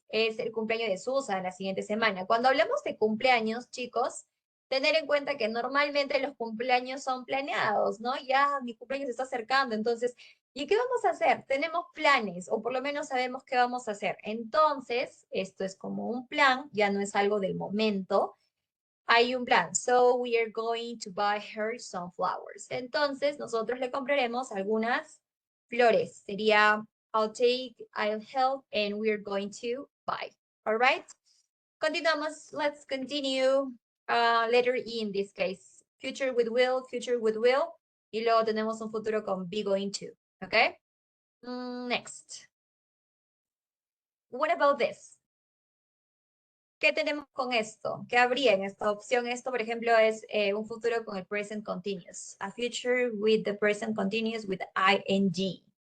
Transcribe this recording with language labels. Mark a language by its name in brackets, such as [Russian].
[Spanish] Es el cumpleaños de Susan la siguiente semana. Cuando hablamos de cumpleaños, chicos, tener en cuenta que normalmente los cumpleaños son planeados, ¿no? Ya mi cumpleaños se está acercando, entonces, ¿y qué vamos a hacer? Tenemos planes, o por lo menos sabemos qué vamos a hacer. Entonces, esto es como un plan, ya no es algo del momento. Hay un plan. [English] So we are going to buy her some flowers. [Spanish] Entonces, nosotros le compraremos algunas flores. Sería [English] I'll help, and we're going to buy. All right? [Spanish] Continuamos. [English] Let's continue. Letter E in this case. Future with will, future with will. [Spanish] Y luego tenemos un futuro con be going to. [English] Okay? Next. What about this? [Spanish] ¿Qué tenemos con esto? ¿Qué habría en esta opción? Esto, por ejemplo, es un futuro con el present continuous. [English] A future with the present continuous with ing.